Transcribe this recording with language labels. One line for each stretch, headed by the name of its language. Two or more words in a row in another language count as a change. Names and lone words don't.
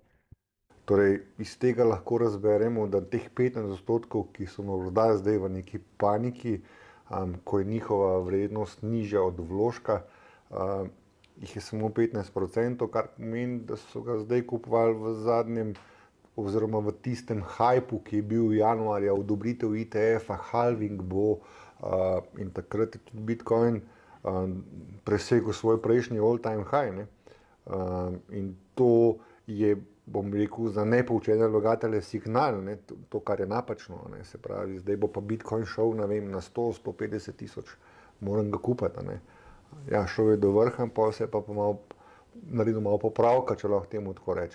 Slovenian: Torej, iz tega lahko razberemo, da teh 15%, ki so morda zdaj v neki paniki, ko je njihova vrednost nižja od vložka, jih je samo 15%, kar pomeni, da so ga zdaj kupovali v zadnjem oziroma v tistem hajpu, ki je bil januarja, odobritev ETF-a, halving bo, in takrat je tudi Bitcoin presegel svoj prejšnji
English: all-time high.
Slovenian: In to je, bom rekel, za nepoučene vlagatelje signal, to, kar je napačno. Se pravi, zdaj bo pa Bitcoin šel, ne vem, na 100-150 tisoč, moram ga kupiti. Ja, šel je do vrha, pa se je pa naredil malo popravka, če lahko temu tako rečem.